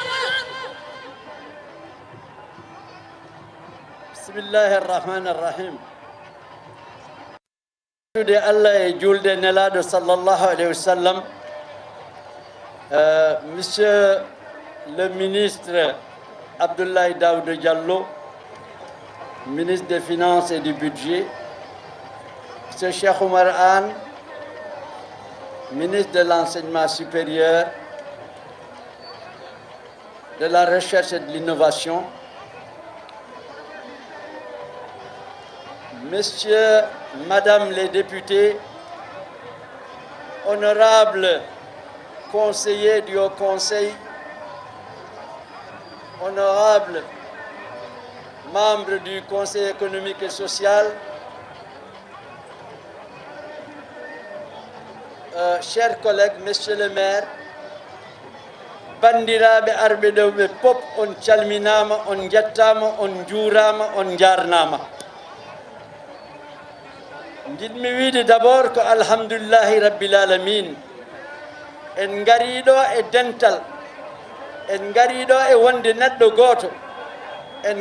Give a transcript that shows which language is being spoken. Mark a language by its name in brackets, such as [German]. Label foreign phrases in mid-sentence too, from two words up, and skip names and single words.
[Arabic] بسم الله الرحمن الرحيم. [Fula] De Allah et julde nelado [Arabic] صلى الله عليه وسلم. [French] Monsieur le ministre Abdoulaye Daouda Diallo, ministre des Finances et du Budget, Monsieur Cheikh Oumar Anne, ministre de l'Enseignement supérieur, de la recherche et de l'innovation, Messieurs, Madame les députés, honorables conseillers du Haut Conseil, honorables membres du Conseil économique et social, chers collègues, Monsieur le maire, [Fula] bandiraɓe arɓe ɗo ɓe pop on calminama, on jettama, on juurama, on jarnama. Jiɗmi wiide d'abord ko [Arabic] الحمد لله رب العالمين. [Fula] En gariɗo e dental, en gariɗo e wonde neɗɗo goto, en